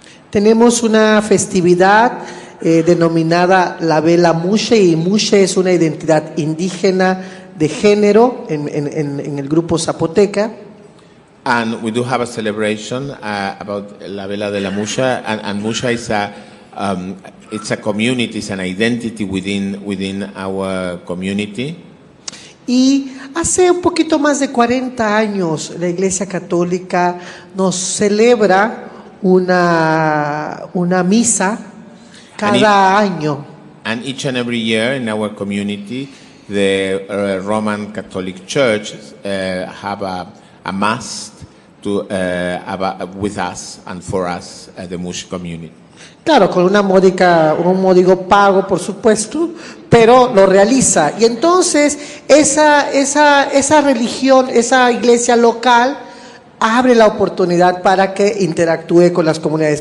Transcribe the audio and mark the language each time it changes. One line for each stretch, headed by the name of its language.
Spanish: tenemos una festividad denominada la Vela Mushe, y Mushe es una identidad indígena de género en el grupo zapoteca.
English: And we do have a celebration about la Vela de la Musha, and Musha is it's a community, it's an identity within our community.
Spanish: Y hace un poquito más de 40 años la Iglesia Católica nos celebra una misa cada año.
English: And each and every year in our community, the Roman Catholic Church have a mass with us and for us, the Mush community.
Spanish: Claro, con un módico pago, por supuesto, pero lo realiza. Y entonces esa religión, esa iglesia local, abre la oportunidad para que interactúe con las comunidades.